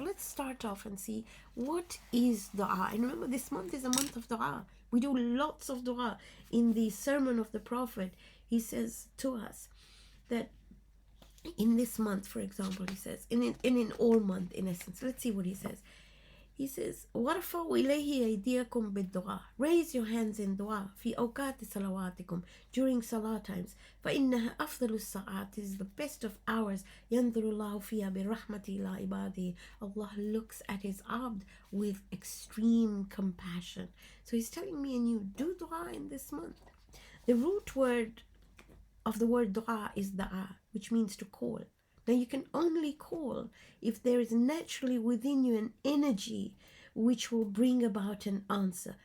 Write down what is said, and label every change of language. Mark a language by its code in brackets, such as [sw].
[en] So let's start off and see what is dua. And remember, this month is a month of dua. We do lots of dua. In the sermon of the Prophet, he says to us that in this month, for example, he says, in all month, in essence, let's see what he says. He says, [ar] وَرْفَعُوا إِلَيْهِ أَيْدِيَكُمْ بِالدُّعَى. [en] Raise your hands in dua [ar] في أوقات صلواتكم, [en] during salah times. [ar] فإنها أفضل الساعات, [en] is the best of hours. [ar] ينظر الله فيها برحمة إلى عباده. [en] Allah looks at his abd with extreme compassion. So he's telling me and you, do dua in this month. The root word of the word dua is da'a, which means to call. Now you can only call if there is naturally within you an energy which will bring about an answer.